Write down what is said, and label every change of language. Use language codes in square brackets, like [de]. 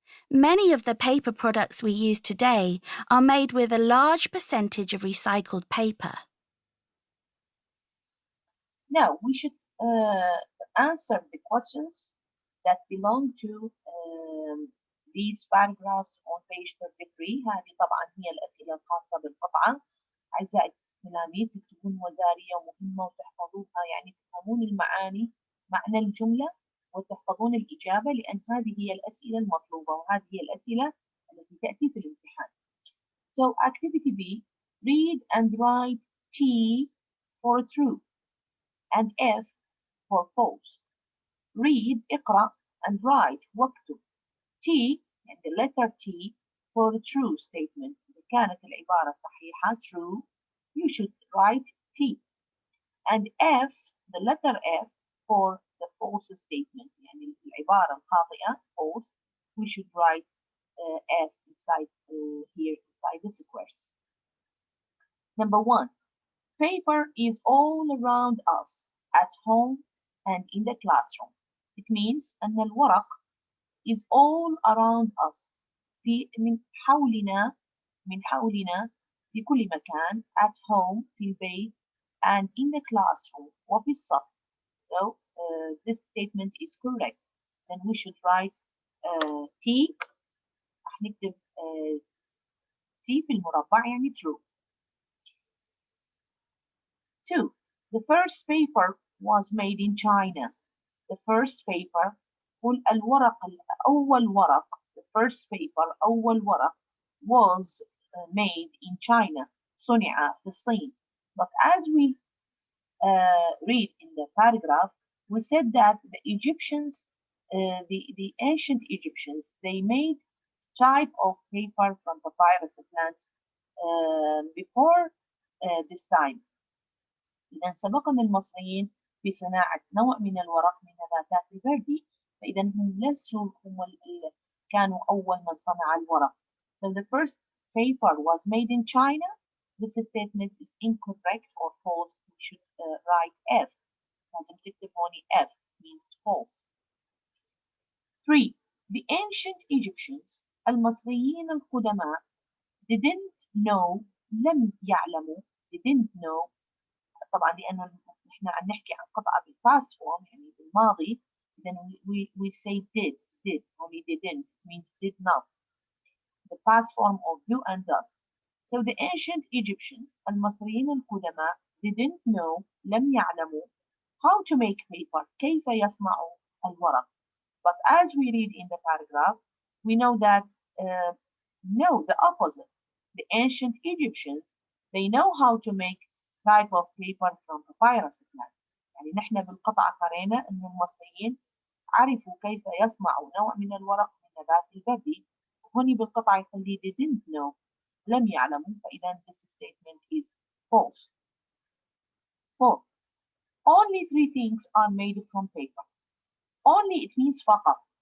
[en] Many of the paper products we use today are made with a large percentage of recycled paper. Now we should answer the questions that belong to these paragraphs on page 33. [ar] هذه طبعا هي الأسئلة الخاصة بالقطعة. أعزائي التلاميذ تكتبون وزارية ومهمة وتحفظوها يعني تفهمون المعاني معنى الجملة وتحفظون الإجابة لأن هذه هي الأسئلة المطلوبة وهذه هي الأسئلة التي تأتي في الامتحان. [en] So activity B, read and write T for true and F for false. Read [ar] اقرأ [en] and write [ar] واكتب. [en] T and the letter T for the true statement. [ar] إذا كانت العبارة صحيحة [en] true you should write T. And F, the letter F for the false statement. [ar] يعني العبارة الخاطئة [en] false we should write F inside here inside the squares. Number 1. Paper is all around us at home and in the classroom. It means [ar] أن الورق [en] is all around us [ar] من حولنا في كل مكان [en] at home [ar] في البيت [en] and in the classroom [ar] وفي الصف. [en] So this statement is correct. Then we should write T. [ar] راح نكتب T في المربع يعني true. [en] 2. The first paper was made in China. The first paper [ar] قل الورق أول ورق [en] the first paper [ar] أول ورق [en] was made in China [ar] صنع في الصين. [en] But as we read in the paragraph, we said that the Egyptians, the ancient Egyptians, they made type of paper from papyrus plants before this time. [ar] إذا سبقنا المصريين في صناعة نوع من الورق من نباتات البردي، فإذا هم ليسوا هم كانوا أول من صنع الورق. [en] So the first paper was made in China. This statement is incorrect or false. We should write F. [ar] لازم تكتب هون [en] F means false. 3. The ancient Egyptians [ar] المصريين القدماء [en] didn't know [ar] لم يعلموا [en] didn't know [ar] طبعا لأنه نحن عم نحكي عن قطعة بالpast form يعني بالماضي [en] then we say did only didn't means did not the past form of do and does. So the ancient Egyptians [ar] المصريين القدماء [en] didn't know [ar] لم يعلموا [en] how to make paper [ar] كيف يصنعوا الورق. [en] But as we read in the paragraph we know that no, the opposite. The ancient Egyptians they know how to make type of paper from papyrus plant. [ar] يعني نحن بالقطعة قرينا إن المصريين عرفوا كيف يصنعوا نوع من الورق من نبات البردي. هوني بالقطعة يخلي [en] they didn't know [ar] لم يعلموا فإذا [en] this statement is false. 4. Only 3 things are made from paper. Only it means [ar] فقط.